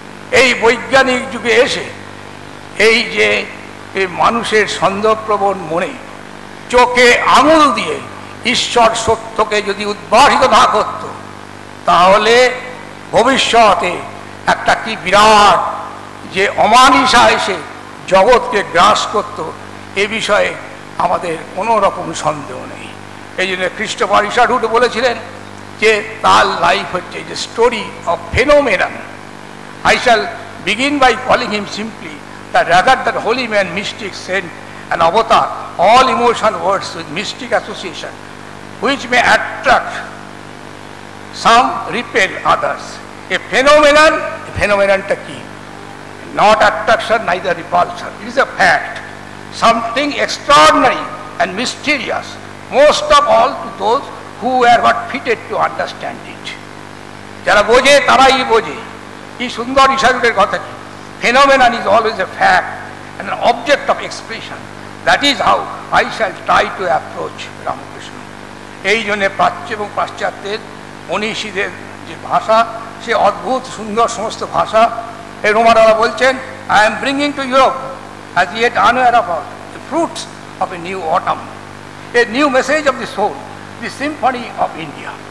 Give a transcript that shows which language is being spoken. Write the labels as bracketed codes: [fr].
[bn] এই বৈজ্ঞানিক যুগে এসে এই যে মানুষের সন্দেহপ্রবণ মনে চোখে আঙুল দিয়ে ঈশ্বর সত্যকে যদি উদ্ভাসিত না করত, তাহলে ভবিষ্যতে একটা কি বিরাট যে অমানিসা এসে জগৎকে গ্রাস করত, এ বিষয়ে আমাদের কোনো রকম সন্দেহ নেই। এই জন্য খ্রিস্টোফার ইশারহুড বলেছিলেন যে তার লাইফ হচ্ছে যে [en] Story of phenomenon. I shall begin by calling him simply that rather than holy man, mystic, saint and avatar, all emotion words with mystic association, which may attract some, repel others. A phenomenon [bn] ta ki? [en] Not attraction, neither repulsion. It is a fact, something extraordinary and mysterious, most of all to those who are not fitted to understand it. [bn] যারা বোঝে তারাই বোঝে। কি সুন্দর ইশারহুডের কথা! কি [en] phenomenon is always a fact and an object of expression. That is how I shall try to approach Ramakrishna. [bn] এই জন্য প্রাচ্য এবং পাশ্চাত্যের মনীষীদের যে ভাষা, সে অদ্ভুত সুন্দর সমস্ত ভাষা। এই রোমানারা বলছেন, [en] I am bringing to Europe as yet unaware of the fruits of a new autumn, a new message of the soul, the symphony of India.